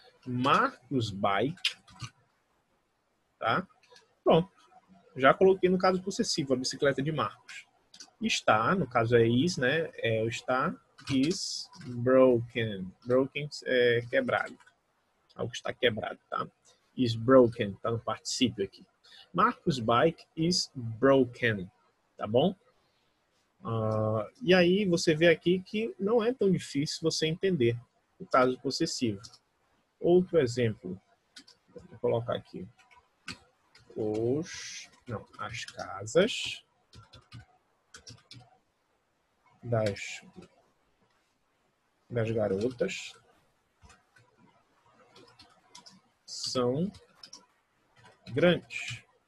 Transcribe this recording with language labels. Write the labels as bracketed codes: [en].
[pt] Marcos Bike, tá? Pronto. Já coloquei no caso possessivo, a bicicleta de Marcos. Está, no caso é is, né? Está, [en] is broken. [pt] Broken é quebrado. Algo está quebrado, tá? [en] Is broken, [pt] tá no particípio aqui. [en] Marcos' bike is broken, tá bom? [pt] E aí você vê aqui que não é tão difícil você entender o caso possessivo. Outro exemplo, vou colocar aqui. Os Não, as casas das garotas são grandes.